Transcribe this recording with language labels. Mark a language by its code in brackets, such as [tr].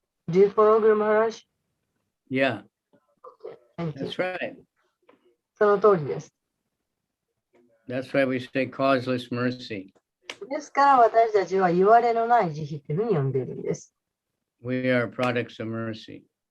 [en] Do you follow Guru Maharaj? Yeah, Thank you. that's right. [ja] その通りです。 [en] That's why we say causeless mercy. [ja] ですから私たちは言われのない慈悲というふうに呼んでいるんです。 [en] We are products of mercy.